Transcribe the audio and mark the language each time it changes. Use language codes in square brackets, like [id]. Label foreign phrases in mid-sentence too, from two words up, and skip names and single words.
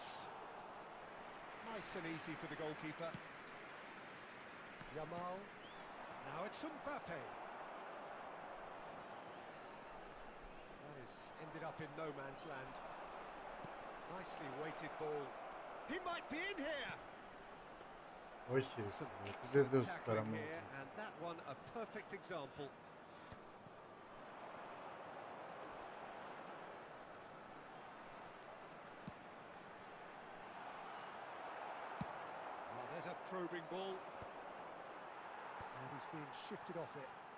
[en] Nice and easy for the goalkeeper. Yamal. Now it's Mbappe. That has ended up in no man's land. Nicely weighted ball. He might be in here. [el] Όχι κύριε. [en] Some [el] Δεν [en] excellent [el] δώσεις [en] tackling [el] παραμονή. [en] here, and that one a perfect example. Oh, there's a probing ball, and he's being shifted off it.